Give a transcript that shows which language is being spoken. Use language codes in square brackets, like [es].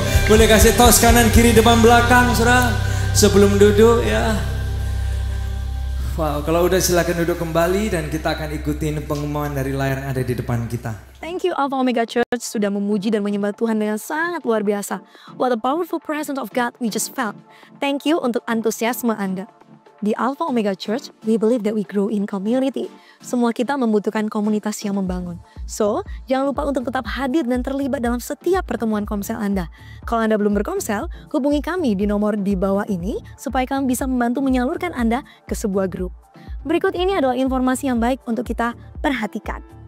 [id] Boleh kasih tos kanan kiri depan belakang saudara sebelum duduk ya. Wow, kalau udah silakan duduk kembali dan kita akan ikutin pengumuman dari layar yang ada di depan kita. [en] Thank you [id] Alpha Omega Church sudah memuji dan menyembah Tuhan dengan sangat luar biasa. [en] What a powerful presence of God we just felt. Thank you [id] untuk antusiasme Anda. Di [en] Alpha Omega Church, we believe that we grow in community. [id] Semua kita membutuhkan komunitas yang membangun. So, jangan lupa untuk tetap hadir dan terlibat dalam setiap pertemuan komsel Anda. Kalau Anda belum berkomsel, hubungi kami di nomor di bawah ini supaya kami bisa membantu menyalurkan Anda ke sebuah grup. Berikut ini adalah informasi yang baik untuk kita perhatikan.